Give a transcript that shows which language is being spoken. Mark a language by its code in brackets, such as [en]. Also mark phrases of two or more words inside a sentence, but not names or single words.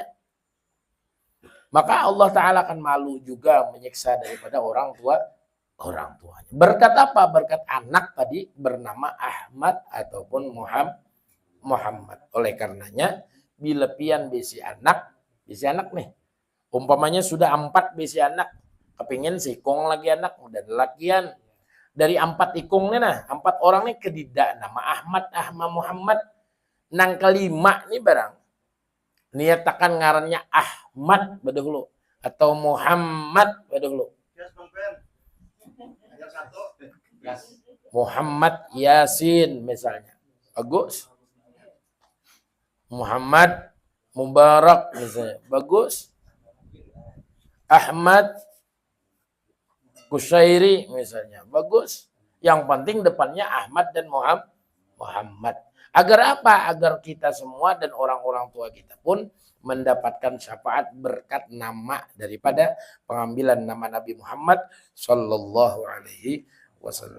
[id] Maka Allah Ta'ala akan malu juga menyiksa daripada orang tuanya. Berkat apa? Berkat anak tadi bernama Ahmad ataupun Muhammad. Oleh karenanya, [bjn] bila pian bisi anak nih, umpamanya sudah 4 bisi anak, kepingin sikong lagi anak, udah lakian. Dari 4 ikungnya nah, 4 orang nih kedidak nama Ahmad Muhammad. Nang kelima nih barang, niatakan ngarannya Ahmad badahulu atau Muhammad badahulu. [id] Muhammad Yasin misalnya. Bagus. Muhammad Mubarak misalnya. Bagus. Ahmad Kusyairi misalnya. Bagus. Yang penting depannya Ahmad dan Muhammad. Agar apa? Agar kita semua dan orang-orang tua kita pun mendapatkan syafaat berkat nama daripada pengambilan nama Nabi Muhammad [ar] Sallallahu Alaihi Wasallam.